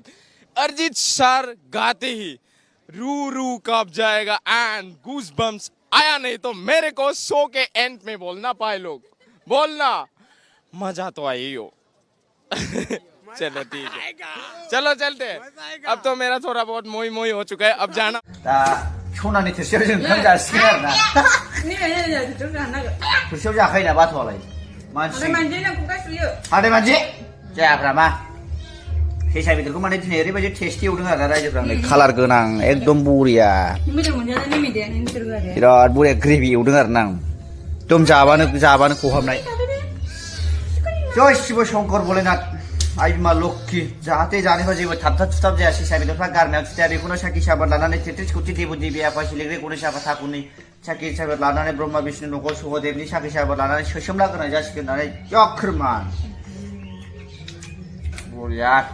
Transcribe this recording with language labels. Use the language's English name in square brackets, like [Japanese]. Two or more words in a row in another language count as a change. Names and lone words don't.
[Hindi] अरिजीत सर गाते ही रू रू कांप जाएगा। [English] and goose bumps [Hindi] आया नहीं तो मेरे को शो के एंड में बोलना पाए लोग, बोलना मजा तो आई हो। चलो ठीक है, चलो चलते हैं। अब तो मेरा थोड़ा बहुत मोई मोई हो चुका है, अब जाना। [Bodo] सौनानि थोरसियाव जों ओंखाम जासिगोन आरो ना। थोरसियाव जाखायो ना बाथ'आलाय मानसि हाथाय मानसि जायाफ्रा मा फेसा बेदरखौ माने दिनै ओरैबायदि टेस्टि एवदों आरो ना रायजोफ्रा नै कालार गोनां एकदम बरिया बिराद बरिया ग्रेभि एवदों आरो ना। एकदम जाबानो खहाबनाय। [Hindi] जय शिव शंकर भोलेनाथ [Bodo] आइ बिमा लक्ष्मी, जाहाथे जानायफ्रा जेबो थाबथा थुथाब जाया, सेसा बेदरफ्रा गारमायाव थुथाया, बेखौनो साखि साबोद लानानै तेत्रिस कौटि देव देबि आफा सिलेग्रि गणेश आफा ठाकुरनि साखि साबोद लानानै ब्रह्मा विष्णु नगर सहदेवनि साखि साबोद लानानै सोसोमला गोनां जासिगोन होननानै जख्रमान बरिया।